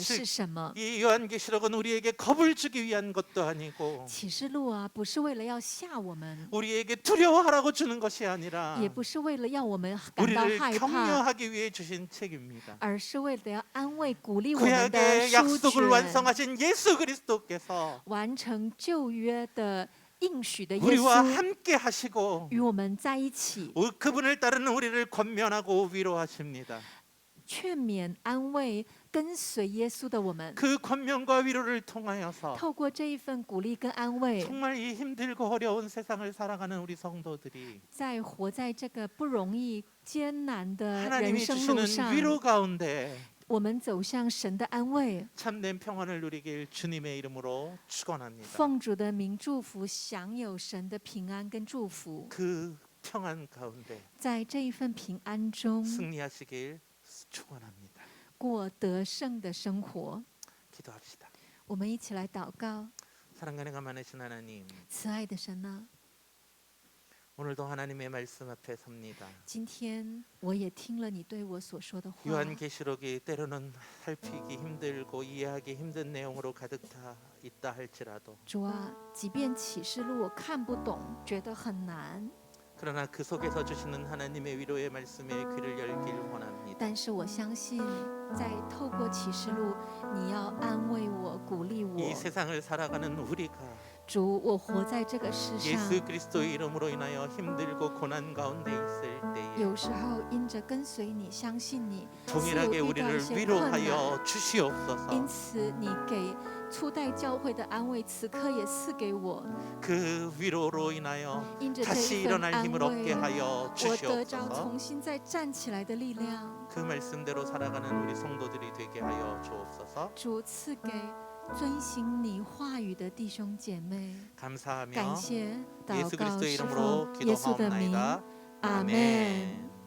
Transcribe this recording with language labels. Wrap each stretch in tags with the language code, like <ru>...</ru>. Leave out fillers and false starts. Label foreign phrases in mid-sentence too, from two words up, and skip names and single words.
<zh>是是什么。</zh> <ko>이 요한계시록은 우리에게 겁을 주기 위한 것도 아니고</ko> <zh>启示录啊，不是为了要吓我们，</zh> <ko>우리에게 두려워하라고 주는 것이 아니라</ko> <zh>也不是为了要我们感到</zh> <ko>우리를</ko> <zh>害怕，</zh> <ko>격려하기 위해 주신 책입니다.</ko> <zh>而是为了要安慰、鼓励我们的</zh> <ko>구약의</ko> <zh>书</zh> <ko>약속을</ko> <zh>卷，</zh> <ko>완성하신 예수 그리스도께서</ko> <zh>完成旧约的应许的耶</zh> <ko>우리와</ko> <zh>稣</zh> <ko>함께 하시고</ko> <zh>与我们在一起，</zh> <ko>그분을 따르는 우리를 권면하고 위로하십니다.</ko> <zh>劝勉、安慰跟随耶稣的我们。</zh> <ko>그 권면과 위로를 통하여서</ko> <zh>透过这一份鼓励跟安慰，</zh> <ko>정말 이 힘들고 어려운 세상을 살아가는 우리 성도들이</ko> <zh>在活在这个不容易、艰难的人</zh> <ko>하나님이</ko> <zh>生路</zh> <ko>주시는</ko> <zh>上，</zh> <ko>위로 가운데</ko> <zh>我们走向神的安慰。</zh> <ko>참된 평안을 누리길 주님의 이름으로 축원합니다.</ko> <zh>奉主的名祝福，享有神的平安跟祝福，</zh> <ko>그 평안 가운데</ko> <zh>在这一份平安中</zh> <ko>승리하시길 축원합니다.</ko> <zh>过得胜的生活。</zh> <ko>기도합시다.</ko> <zh>我们一起来祷告，</zh> <ko>사랑과 은혜가 많으신 하나님,</ko> <zh>慈爱的神啊，</zh> <ko>오늘도 하나님의 말씀 앞에 섭니다.</ko> <zh>今天我也听了你对我所说的话。</zh> <ko>요한계시록이 때로는 살피기 힘들고 이해하기 힘든 내용으로 가득 다 있다 할지라도</ko> <zh>主啊，即便启示录我看不懂，觉得很难，</zh> <ko>그러나 그 속에서 주시는 하나님의 위로의 말씀에 귀를 열길 원합니다.</ko> <zh>但是我相信，在透过启示录，你要安慰我、鼓励我。</zh> <ko>이 세상을 살아가는 우리가</ko> <zh>主，我活在这个世上，</zh> <ko>예수 그리스도의 이름으로 인하여 힘들고 고난 가운데 있을 때에</ko> <zh>有时候因着跟随你、相信你，是有</zh> <ko>동일하게</ko> <zh>遇到一</zh> <ko>우리를</ko> <zh>些困难。</zh> <ko>위로하여 주시옵소서.</ko> <zh>因此，你给初代教会的安慰，此刻也赐给我。</zh> <ko>그 위로로 인하여</ko> <zh>因着这</zh> <ko>다시</ko> <zh>一份</zh> <ko>일어날</ko> <zh>安</zh> <ko>힘을 얻게</ko> <zh>慰，</zh> <ko>하여</ko> <zh>我得着</zh> <ko>주시옵소서.</ko> <zh>重新再站起来的力量。</zh> <ko>그 말씀대로 살아가는 우리 성도들이 되게 하여 주옵소서.</ko> <zh>主赐给遵行你话语的弟兄姐妹，</zh> <ko>감사하며</ko> <zh>感谢祷</zh> <ko>예수</ko> <zh>告</zh> <ko>그리스도의</ko> <zh>是</zh> <ko>이름으로</ko> <zh>奉耶稣的名，</zh> <ko>기도하옵나이다.</ko> <zh>阿门。</zh> <ko>아멘.</ko>